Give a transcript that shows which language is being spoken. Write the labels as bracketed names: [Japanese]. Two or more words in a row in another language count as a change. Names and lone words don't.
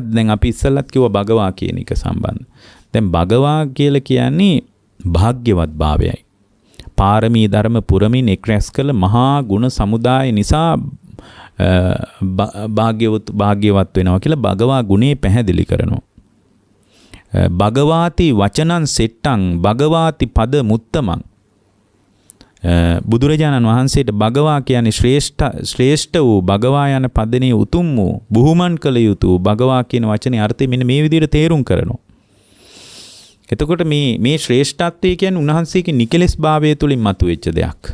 [Sinhala] දැන් අපි ඉස්සෙල්ලත් කිව්වා භගවා කියන එක සම්බන්ධ. දැන් භගවා කියලා කියන්නේ භාග්‍යවත් භාවයයි. පාරමී ධර්ම පුරමින් එක් රැස් කළ මහා ගුණ සමුදාය නිසා භාග්‍යවත් වෙනවා කියලා භගවා ගුණේ පැහැදිලි කරනවා. [Pali] භගවාති වචනං සෙට්ටං භගවාති පද මුත්තමං. [Sinhala] බුදුරජාණන් වහන්සේට භගවා කියන්නේ ශ්‍රේෂ්ඨ වූ භගවා යන පදනේ උතුම් වූ බුහුමන් කළ යුතු භගවා කියන වචනේ අර්ථය මෙන්න මේ විදිහට තේරුම් කරනවා. එතකොට මේ ශ්‍රේෂ්ඨත්වය කියන්නේ උන්වහන්සේගේ නිකලස් භාවය තුලින් මතුවෙච්ච දෙයක්.